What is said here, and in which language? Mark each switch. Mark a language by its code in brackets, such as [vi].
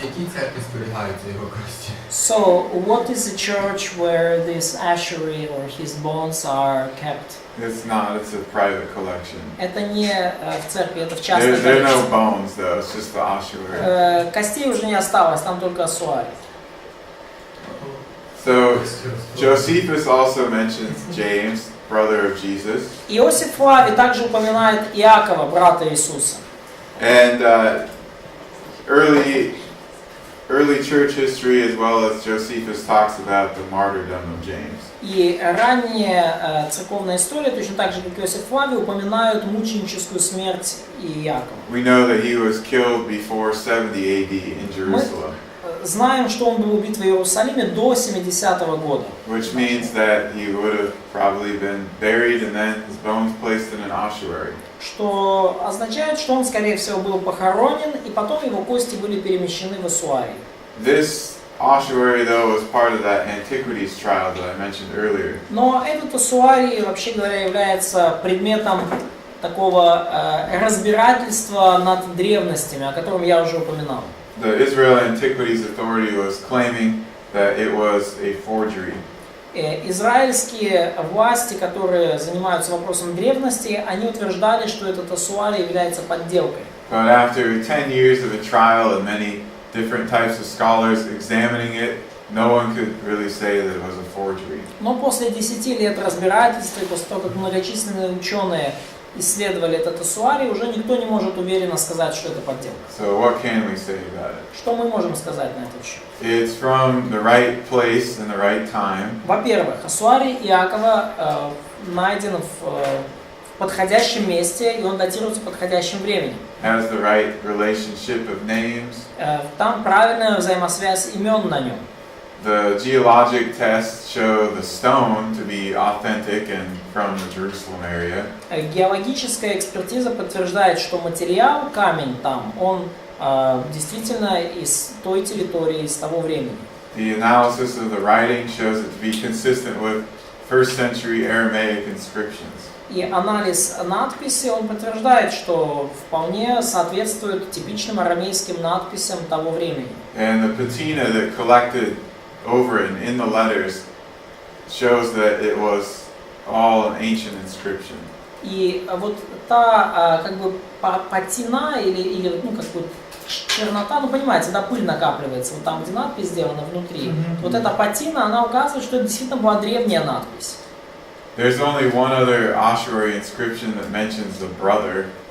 [uk] Які церкви зберігаються його кості? [en] So, what is the church where this ashery or his bones are kept? It's not, it's a private collection. [ru] Это не в церкви, это в частной [en] There are no [ru] коллекции. [en] bones though, it's just the ossuary. [ru] Костей уже не осталось, там только осуарий. [en] So Josephus also mentions James, brother of Jesus. [ru] Иосиф Флавий также упоминает Иакова, брата Иисуса. [en] And early church history, as well as Josephus, talks about the martyrdom of James. [ru] И ранняя церковная история, точно так же, как Иосиф Флавий, упоминают мученическую смерть Иакова. [en] We know that he was killed before 70 AD in Jerusalem, [ru] Знаем, что он был убит в Иерусалиме до 70-го года. [en] which means that he would have probably been buried and then his bones placed in an ossuary. [ru] Что означает, что он, скорее всего, был похоронен, и потом его кости были перемещены в осуарий. [en] This ossuary, though, was part of that antiquities trial that I mentioned earlier. [ru] Но этот осуарий, вообще говоря, является предметом такого разбирательства над древностями, о котором я уже упоминал. [en] The Israel Antiquities Authority was claiming that it was a forgery. [ru] Израильские власти, которые занимаются вопросом древности, они утверждали, что этот осуарий является подделкой. [en] But after 10 years of a trial and many different types of scholars examining it, no one could really say that it was a forgery. [ru] Но после 10 лет разбирательства и после того, как многочисленные ученые исследовали этот осуарий, уже никто не может уверенно сказать, что это подделка. [en] So what can we say about it? [ru] Что мы можем сказать на этот счет? [en] It's from the right place and the right time. [ru] Во-первых, осуарий Иакова найден в подходящем месте, и он датируется подходящим временем. [en] Has the right relationship of names. [ru] Там правильная взаимосвязь имен на нем. [en] The geologic tests show the stone to be authentic and from the Jerusalem area. [ru] Геологическая экспертиза подтверждает, что материал, камень там, он действительно из той территории, из того времени. [en] The analysis of the writing shows it to be consistent with first century Aramaic inscriptions. [ru] И анализ надписи, он подтверждает, что вполне соответствует типичным арамейским надписям того времени. [en] And the patina that collected over it and in the letters shows that it was all an ancient inscription. [ru] И вот та как бы патина или ну как бы чернота, ну понимаете, да, пыль накапливается вот там, где надпись сделана внутри. Вот эта патина, она указывает, что это действительно была древняя надпись. [en] There's only one other ossuary inscription that mentions the brother.